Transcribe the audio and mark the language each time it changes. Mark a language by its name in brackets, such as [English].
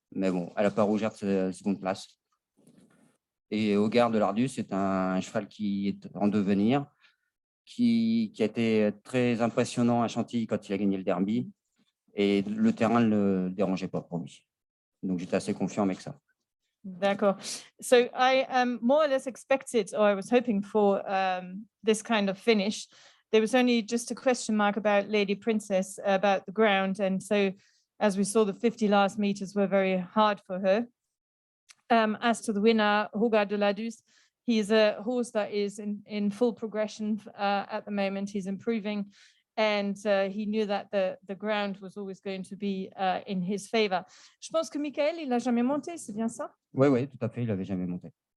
[French] Mais bon, elle n'a pas rougir de sa seconde place. Et Hogarth de Lardus, c'est un cheval qui est en devenir, qui a été très impressionnant à Chantilly quand il a gagné le derby. Et le terrain ne le dérangeait pas pour lui. Donc, j'étais assez confiant avec ça. D'accord. [English] So I more or less expected, or I was hoping for this kind of finish. There was only just a question mark about Lady Princess, about the ground. And so, as we saw, the 50 last meters were very hard for her. As to the winner, Hogarth de Ladus, he's a horse that is in full progression at the moment. He's improving. And he knew that the ground was always going to be in his favor. [French] Je pense que Michael, il n'a jamais monté, c'est bien ça? Oui, tout à fait, il n'avait jamais monté.